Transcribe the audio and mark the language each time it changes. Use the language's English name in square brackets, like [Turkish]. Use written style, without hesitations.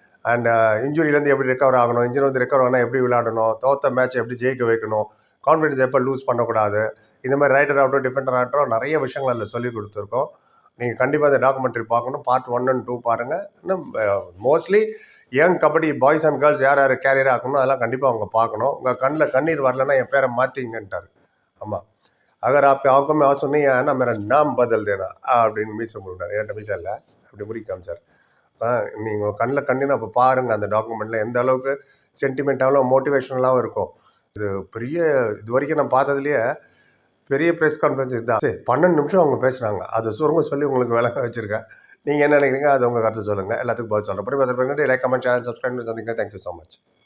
[Tamil] And இன்ஜுரியிலேருந்து எப்படி recover ஆகணும், injury recover ஆனால் எப்படி விளையாடணும், தோற்ற மேட்ச் எப்படி ஜெயிக்க வைக்கணும், கான்ஃபிடன்ஸ் எப்போ லூஸ் பண்ணக்கூடாது, இந்த மாதிரி ரைடர் ஆகட்டும் டிஃபெண்டர் ஆகட்டும் நிறைய விஷயங்கள் அதில் சொல்லி கொடுத்துருக்கோம். நீங்கள் கண்டிப்பாக அந்த டாக்குமெண்ட்ரி பார்க்கணும். பார்ட் 1 and 2 பாருங்கள். இன்னும் [English] mostly young kabaddi boys and girls [Tamil] யார் யார் கேரியர் ஆகணும் அதெல்லாம் கண்டிப்பாக அவங்க பார்க்கணும். உங்கள் கண்ணில் கண்ணீர் வரலன்னா என் பேரை மாற்றிங்கன்ட்டார். [Hindi] ஆமாம், அகர் आप आंखों में आंसू नहीं आया ना मेरा नाम बदल देना [Tamil] அப்படின்னு மீச்சை முன்னார். என்கிட்ட மீச்சா இல்லை, அப்படி முடி காமிச்சார். நீங்கள் கண்ணில் கண்ணின்னு அப்போ பாருங்கள் அந்த டாக்குமெண்ட்டில் எந்த அளவுக்கு சென்டிமெண்ட்டாகவும் மோட்டிவேஷனலாகவும் இருக்கும். இது வரைக்கும் நான் பார்த்ததுலேயே பெரிய ப்ரெஸ் கான்ஃபரன்ஸ் இதுதான். 12 நிமிஷம் அவங்க பேசுகிறாங்க. அதை சுருங்க சொல்லி உங்களுக்கு விளக்க வச்சுருக்கேன். நீங்கள் என்ன நினைக்கிறீங்க, அது உங்கள் கருத்து சொல்லுங்கள். எல்லாத்துக்கும் பதில் சொல்கிறேன். லைக், கமெண்ட், சேனல் சப்ஸ்கிரைப் பண்ணி சந்திங்க. [English] Thank you so much.